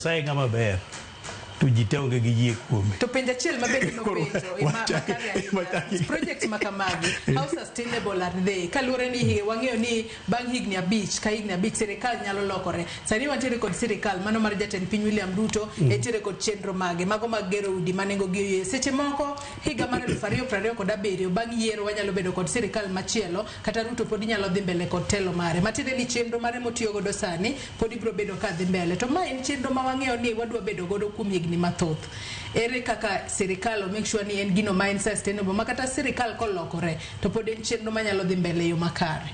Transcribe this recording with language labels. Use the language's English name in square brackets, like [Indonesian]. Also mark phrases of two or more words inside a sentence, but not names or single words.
[Luo (Kenya and Tanzania)] Sai ngama ber to jiteonge gi yie kuome to penja chiel mabende no penjo project makamagi [English] how sustainable are they [Luo (Kenya and Tanzania)] kalure ni wang'eyo ni bang' higni abich ka higni abich sirikal nyalo lokore sani wantiere kod sirikal mano mar jatend piny William Ruto etiere kod chenro mage mago mag gero udi manengo gi seche moko higa mar 2027 bang' yiero wanyalo bedo kod sirikal machielo kata Ruto pod nyalo dhi mbele kod telo mare matiende ni chenro mare motiyo godo sani pod ibro bedo ka dhi mbele to ma en chenro ma wang'eyo ni wadwa bedo godo kuom higni mathoth ere kaka sirikal [English] make sure [Luo (Kenya and Tanzania)] ni en gino ma en sustainable makata sirikal kolokore to pod en chenro manyalo dhi mbele yo makare.